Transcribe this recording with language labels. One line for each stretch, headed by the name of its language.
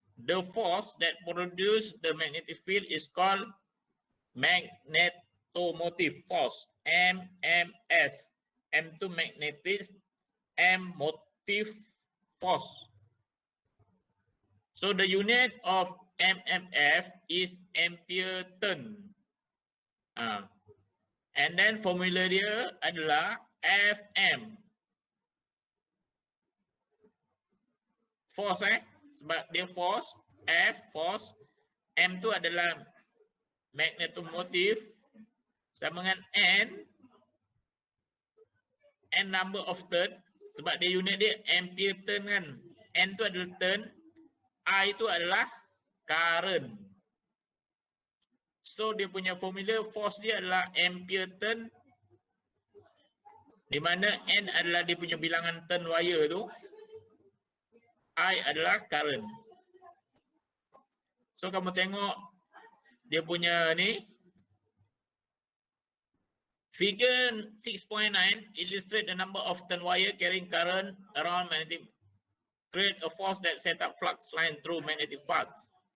English: The force that produce the magnetic field is called magnetomotive force, MMF. M to magnetic, M motive force. So the unit of MMF is ampere turn. And then
Malay: formula dia adalah Fm. Force sebab dia force, F force, M tu adalah magnetomotive sama dengan N number of turn sebab dia unit dia ampere turn kan. N tu adalah turn, I tu adalah current. So dia punya formula force dia adalah ampere turn, di mana N adalah dia punya bilangan turn wire tu, I adalah current.
English: So
Malay: kamu tengok dia punya ni,
English: figure 6.9 illustrate the number of turn wire carrying current around magnetic, create a force that set up flux line through magnetic paths.